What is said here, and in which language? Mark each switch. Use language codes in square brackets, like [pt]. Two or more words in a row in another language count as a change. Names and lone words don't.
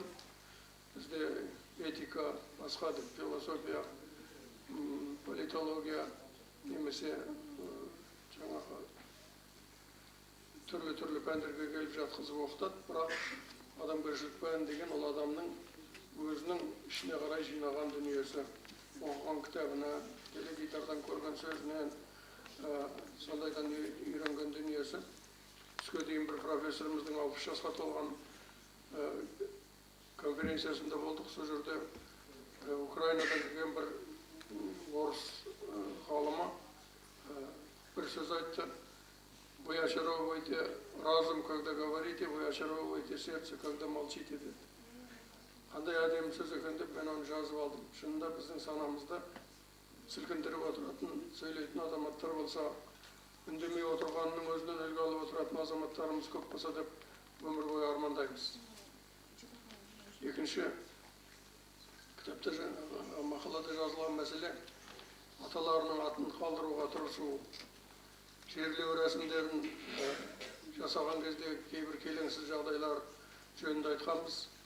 [kk] Бізде этика, басқа да философия, политология, немесе жаңағы түрлі пәндерге келіп жатқызып оқытады, бірақ адамгершілік пәні деген ол адамның өзінің ішіне қарай жинаған дүниесі, оқыған кітабына, теледидардан көрген сөзінен, сондайдан үйренген дүниесі. Түске дейін бір профессорымыздың 60 жасқа толған конференциясында болдық. Сол жерде Украинадан келген бір орыс ғалымы бір сөз айтты. [ru] Вы очаровываете разум, когда говорите, вы очаровываете сердце, когда молчите, [kk] деді. Қандай әдемі сөз екен деп мен оны жазып алдым. Шынында біздің санамызда сілкіндіріп отыратын, сөйлейтін азаматтар болса, үндемей отырғанның өзінен үлгі алып отыратын азаматтарымыз көп болса деп өмір бойы армандаймыз. Екінші, кітапта мақалада жазылған мәселе аталарының атын қалдыруға тырысу, жерлеу рәсімдерін жасаған кезде кейбір келеңсіз жағдайлар жөнінде айтқанбыз.